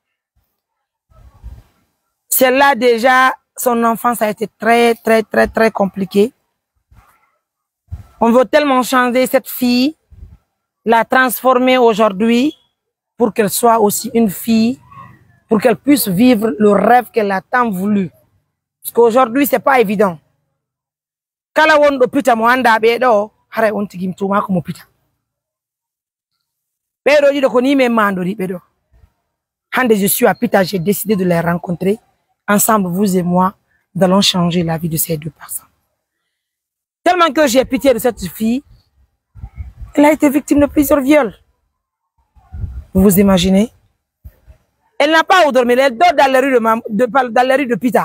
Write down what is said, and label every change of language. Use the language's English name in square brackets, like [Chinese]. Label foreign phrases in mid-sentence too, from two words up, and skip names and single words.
[French] C'est là déjà, son enfance a été très compliquée. On veut tellement changer cette fille, la transformer aujourd'hui pour qu'elle soit aussi une fille, pour qu'elle puisse vivre le rêve qu'elle a tant voulu. Parce qu'aujourd'hui, c'est pas évident. [Fula] Kala wondo Pita mo anda bedo, hare on tigim tuma ko mo Pita. Bedo di ko ni me mandori bedo. [French] Hande je suis à Pita, j'ai décidé de les rencontrer. Ensemble, vous et moi, nous allons changer la vie de ces 2 personnes. Tellement que j'ai pitié de cette fille, elle a été victime de plusieurs viols. Vous vous imaginez? Elle n'a pas où dormir, elle dort dans les rues de Pita.